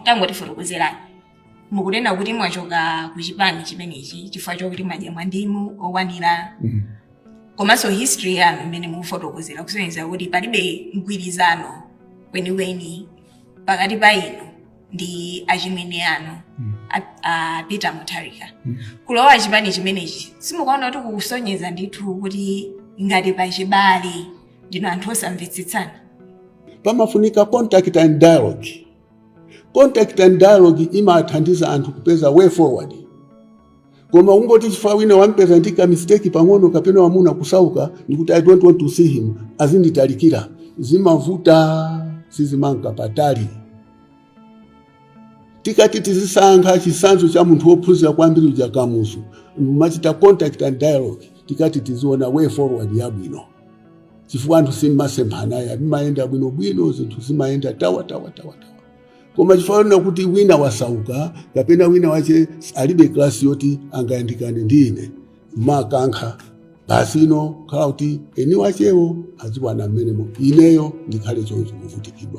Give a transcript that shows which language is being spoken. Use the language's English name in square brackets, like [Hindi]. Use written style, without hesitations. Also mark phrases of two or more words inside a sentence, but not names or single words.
[Nyanja] tangotifotokozerani mukunena kuti mwachoka ku chipani chimenechi chifukwa chokuti madya mwandimu okwanira komanso history yanu imene mukufotokozera kusonyeza kuti palibe mgwirizano weniweni pakati pa inu ndi achimwene anu a Peter Mutharika. Kulowa chipani chimenechi simukaona kuti kusonyeza ndithu kuti ngati pa chibale ndino anthu osamvetsetsana. [English] Pamafunika contact and dialogue. Contact and dialogue [Nyanja] imathandiza anthu kupeza [English] way forward. [Nyanja] Koma ungoti chifukwa wina wampeza ndika mistake pang'ono kapena wamuna kusauka nikuti [English] I don't want to see him [Nyanja] azinditalikira zimavuta sizimanga patali. Tikati tizisankha chisanzo cha munthu wophunzira kwambiri uja kamuzu mumachita [English] contact and dialogue [Nyanja] tikati tiziona [English] way forward [Nyanja] yabwino chifukwa anthu simmasemphana ya bimayenda bwino zinthu zimayenda tawa koma chifukwa kuti wina wasauka kapena wina wache alibe klasi yoti angayandikane ndine makankha basi ino khala kuti eni wachewo aziwana mmenemo ineyo ndikhale choncho kuvutikidwa